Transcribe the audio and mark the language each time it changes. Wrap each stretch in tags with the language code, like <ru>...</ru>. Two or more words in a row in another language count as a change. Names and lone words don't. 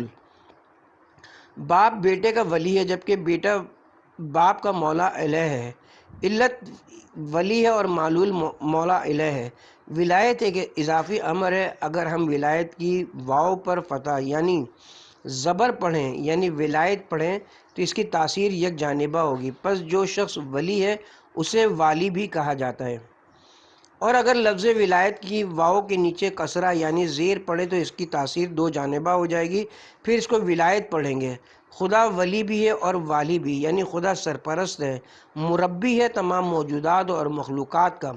<ur>باپ بیٹے کا ولی ہے جبکہ بیٹا باپ کا مولا علیہ ہے۔ علت ولی ہے اور معلول مولا علیہ ہے۔ ولایت ایک اضافی امر ہے۔ اگر ہم ولایت کی واو پر فتح یعنی زبر پڑھیں یعنی ولایت پڑھیں تو اس کی تاثیر یک جانبہ ہوگی، پس جو شخص ولی ہے اسے والی بھی کہا جاتا ہے۔ اور اگر لفظ ولایت کی واو کے نیچے کسرہ یعنی زیر پڑے تو اس کی تاثیر دو جانبہ ہو جائے گی، پھر اس کو ولایت پڑھیں گے۔ خدا ولی بھی ہے اور والی بھی، یعنی خدا سرپرست ہے، مربی ہے تمام موجودات اور مخلوقات کا۔</ur>